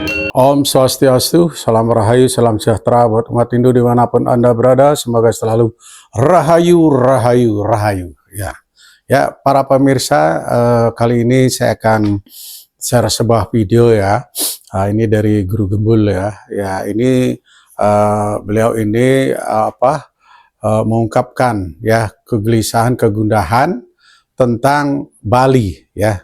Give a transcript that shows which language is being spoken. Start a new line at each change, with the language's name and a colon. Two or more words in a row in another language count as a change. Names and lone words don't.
Sanskrit: Om Swastiastu,
Indonesian: salam rahayu, salam sejahtera buat umat Hindu dimanapun Anda berada. Semoga selalu rahayu, rahayu, rahayu. Ya, para pemirsa, kali ini saya akan share sebuah video ya. Ini dari Guru Gembul ya. Ya, ini beliau ini mengungkapkan ya kegelisahan, kegundahan tentang Bali ya.